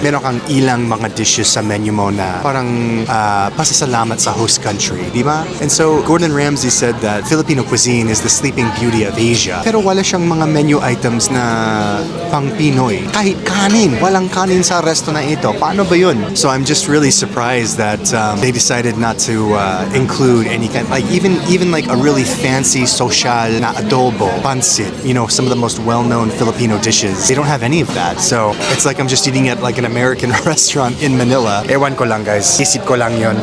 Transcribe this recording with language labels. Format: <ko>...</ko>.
<tl>Meron kang ilang mga dishes sa menu mo na parang pasasalamat sa host country, di ba?</tl> <en>And so, Gordon Ramsay said that Filipino cuisine is the sleeping beauty of Asia.</en> <tl>Pero wala siyang mga menu items na pang Pinoy. Kahit kanin, walang kanin sa resto na ito. Paano ba yun?</tl> <en>So I'm just really surprised that they decided not to include any kind, like even like a really fancy fancy social na adobo, pancit, you know, some of the most well-known Filipino dishes. They don't have any of that. So it's like I'm just eating at like an American restaurant in Manila.</en> <tl>Ewan ko lang, guys. Isip ko lang yun.</tl>